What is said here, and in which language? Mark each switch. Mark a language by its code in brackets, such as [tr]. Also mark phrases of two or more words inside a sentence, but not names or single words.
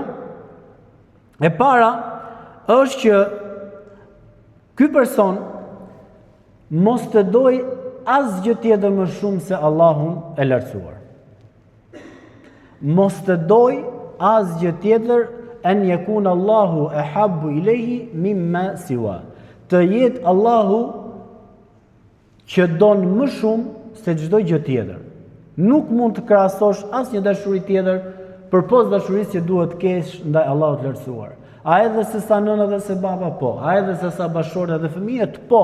[sq] E para është që ky person mos të doj asgjë tjetër më shumë se Allahun e lartësuar. Mos të doj asgjë tjetër [ar] أن يكون الله أحب إليه مما سواه. [sq] Të jetë Allahu që don më shumë se çdo gjë tjetër. Nuk mund të krahasosh asnjë dashuri tjetër përpos dashurisë që duhet të kesh ndaj Allahut të lartësuar. A edhe se sa nëna dhe se baba, po. A edhe se sa bashortë dhe fëmijët, po.